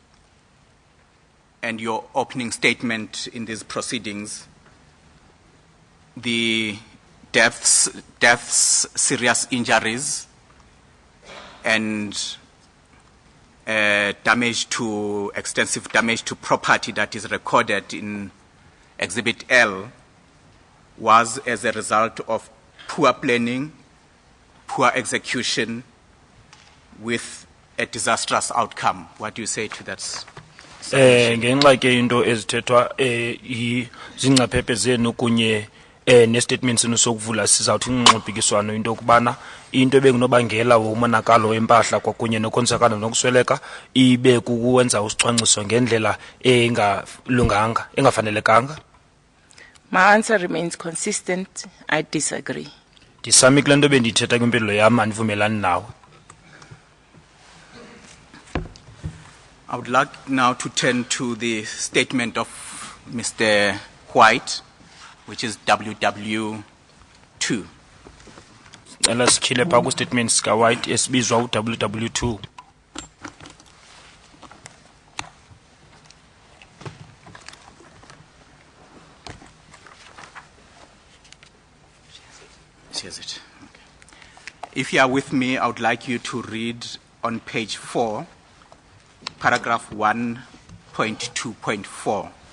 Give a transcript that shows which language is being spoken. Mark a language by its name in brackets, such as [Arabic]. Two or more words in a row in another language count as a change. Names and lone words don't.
[English] your opening statement in these proceedings, the deaths, serious injuries, and extensive damage to property that is recorded in Exhibit L was as a result of poor planning, poor execution, with a disastrous outcome. What do you say to that? [Xhosa] Ngenxa ke into ezithethwa zingcaphephe zenu kunye nestatement senu sokuvula sizawuthi ngxophikiswano into kubana into ebengunobangela womonakalo empahla kwakunye nokonzakala nokusweleka ibe kuwenza usicwangciso ngendlela engalunganga engafanelekanga. [English] My answer remains consistent. I disagree. [Xhosa] Ndisami kule nto bendithetha kwimpilo yam andivumelani nawe. [English] I would like now to turn to the statement of Mr. White, which is WW2. [Xhosa] Cela sityhile phaa kwistatement sika-White esibizwa u-WW2. [English] Here's it. Okay. If you are with me, I would like you to read on page 4, paragraph 1.2.4.